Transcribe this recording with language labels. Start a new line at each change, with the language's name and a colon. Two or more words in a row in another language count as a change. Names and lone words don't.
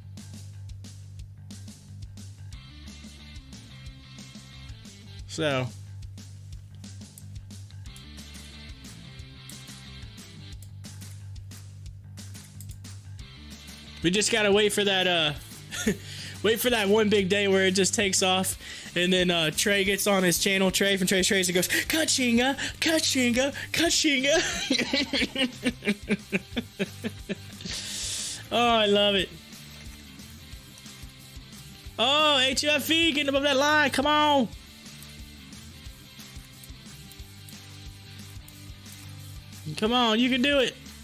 English: So we just gotta wait for that wait for that one big day where it just takes off, and then Trey gets on his channel, Trey from Trey's Trades, and goes, Ka-chinga, ka-chinga, ka-chinga. Oh, I love it. Oh, HOFV getting above that line. Come on. Come on, you can do it.